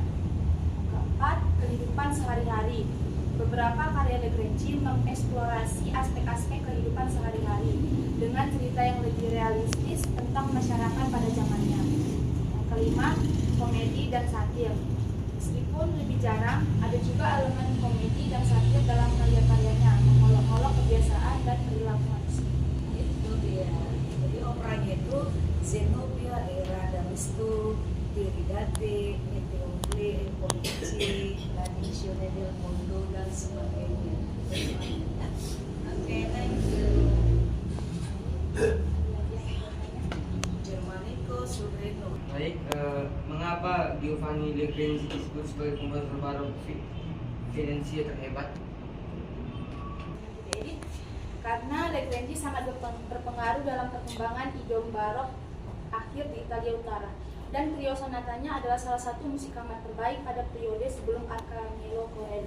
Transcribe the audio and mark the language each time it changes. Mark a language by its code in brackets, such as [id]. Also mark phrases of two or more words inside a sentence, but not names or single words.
[id] Keempat, kehidupan sehari-hari. Beberapa karya Legrenzi mengeksplorasi aspek-aspek kehidupan sehari-hari dengan cerita yang lebih realistis tentang masyarakat pada zamannya. Yang kelima, komedi dan satir. Meskipun lebih jarang, ada juga elemen komedi dan satir dalam karya-karyanya, mengolok-olok kebiasaan dan perilaku manusia. Itu dia. Jadi operanya itu Zenobia era Damisto, Tiridate, Meteocle, Politici, La Divisione del Mondo dan sebagainya. Oke, [en] thank you. Germanico Sobrino. [id] Baik, mengapa Giovanni Legrenzi disebut sebagai komposer barok Venesia terhebat? Jadi, karena Legrenzi sangat berpengaruh dalam perkembangan idiom barok akhir di Italia Utara, dan trio sonatanya adalah salah satu musik kamar terbaik pada periode sebelum Arcangelo Corelli.